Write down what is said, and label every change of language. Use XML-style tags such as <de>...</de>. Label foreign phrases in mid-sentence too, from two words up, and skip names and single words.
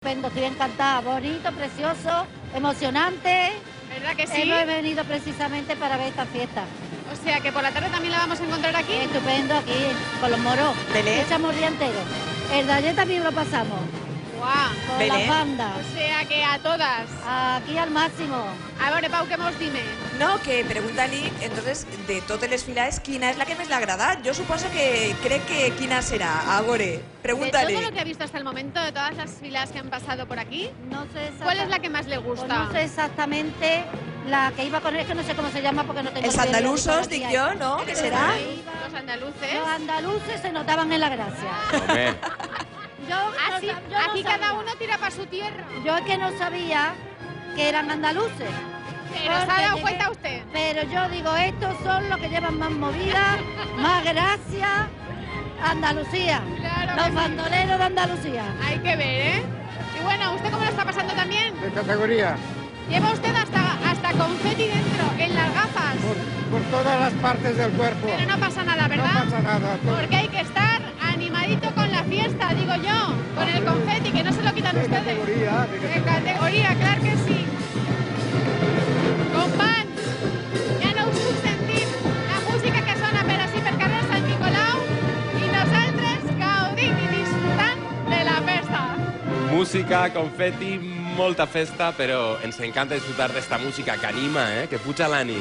<es>estupendo, estoy encantada, bonito, precioso, emocionante. ¿Verdad que sí? Hemos venido precisamente para ver esta fiesta. O sea, que por la tarde también la vamos a encontrar aquí. Estupendo aquí, con los moros. Belén. Echamos el día entero. El de ayer también lo pasamos, Guau. con Belén. las bandas. O sea, que a todas. Aquí al máximo.</es> <ca>A veure, Pau, què vols dir més? No, que pregunta-li, entonces, de totes les filades, quina és la que més l'ha agradat? Jo suposo que crec que quina serà. A veure,</ca> <es>De pregúntale. todo lo que ha visto hasta el momento, de todas las filas que han pasado por aquí, No sé ¿cuál es la que más le pues gusta? no sé exactamente la que iba con él, es que no sé cómo se llama porque no tengo...</es> <ca>Els</ca> <es>el periódico</es> <ca>andalusos,</ca> <es>aquí</es> <ca>dic</ca> <es>ahí.</es> <ca>jo, no? Que serà?</ca> <es>Los andaluces. Los andaluces se notaban en la gracia.</es> <ca>Home,</ca> <es>Así, yo no aquí cada sabía. uno tira para su tierra. Yo es que no sabía que eran andaluces. Pero se ha Porque dado llegué- cuenta usted. Pero yo digo, estos son los que llevan más movida, más gracia. Andalucía. Claro Los que sí. bandoleros de Andalucía. Hay que ver, ¿eh? Y bueno, ¿usted cómo lo está pasando también? De categoría, Lleva usted hasta confeti dentro, en las gafas. por todas las partes del cuerpo. Pero no pasa nada, No ¿verdad? pasa nada. Porque hay que estar animadito con la fiesta, digo yo, con el confeti, que no se lo quitan De ustedes. categoría, De categoría, claro que sí.</es> <ca>Companys, ja no us puc sentir la música que sona per així per carrer Sant Nicolau i nosaltres gaudint i disfrutant de la festa. música, confeti, molta festa, però ens encanta disfrutar d'esta música que anima, que puja l'ànim.</ca>